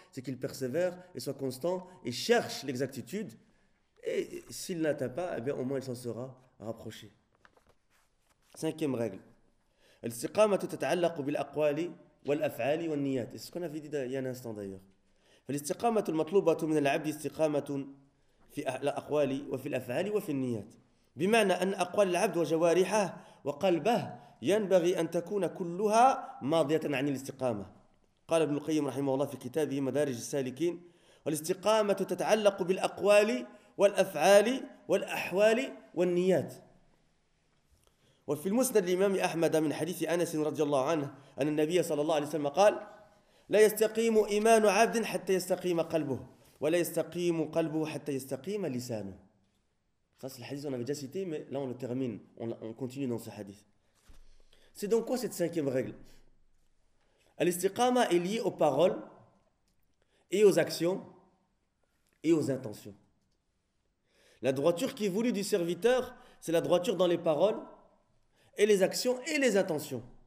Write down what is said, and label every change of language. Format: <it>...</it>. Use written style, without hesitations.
<fr>C'est qu'il persévère et soit constant et cherche l'exactitude. Et s'il n'atteint pas, eh bien, au moins il s'en sera rapproché. Cinquième règle.</fr> <ar>Al-istiqama tata'allaqu bil-aqwali wal-af'ali wal-niyat.</ar> <fr>C'est ce qu'on avait dit il y a un instant d'ailleurs.</fr> <ar>فالاستقامة المطلوبة من العبد استقامة في الأقوال وفي الأفعال وفي النيات بمعنى أن أقوال العبد وجوارحه وقلبه ينبغي أن تكون كلها ماضية عن الاستقامة. قال ابن القيم رحمه الله في كتابه مدارج السالكين: والاستقامة تتعلق بالأقوال والأفعال والأحوال والنيات. وفي المسند الإمام أحمد من حديث أنس رضي الله عنه أن النبي صلى الله عليه وسلم قال: لا يستقيم إيمان عبد حتى يستقيم قلبه ولا يستقيم قلبه حتى يستقيم لسانه.</ar> <fr>C'est le hadith on avait déjà cité, mais là on le termine, on continue dans ce hadith. C'est donc quoi cette cinquième règle? Al-istiqama est liée aux paroles et aux actions et aux intentions. La droiture qui est voulue du serviteur, c'est la droiture dans les paroles et les actions et les intentions.</fr>